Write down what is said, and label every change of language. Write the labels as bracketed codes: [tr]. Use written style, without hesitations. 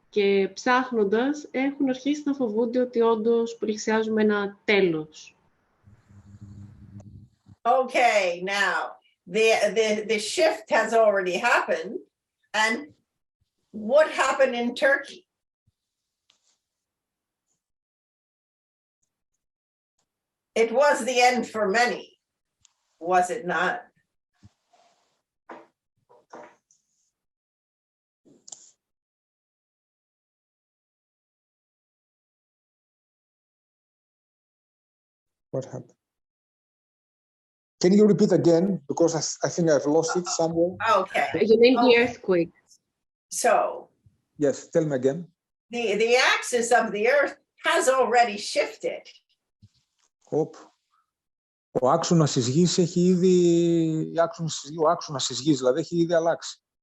[el] Και ψάχνοντας, έχουν αρχίσει να φοβούνται ότι όντως πλησιάζουμε ένα τέλος. [en] Okay, now the shift has already happened, and what happened in Turkey? It was the end for many, was it not? What happened? Can you repeat again? Because I think I've lost it somewhere. Okay. You mean the earthquake? So, Yes, tell me again. the axis of the earth has already shifted. [el] Ο άξονας της γης έχει ήδη... Ο άξονας της γης, δηλαδή, έχει ήδη αλλάξει.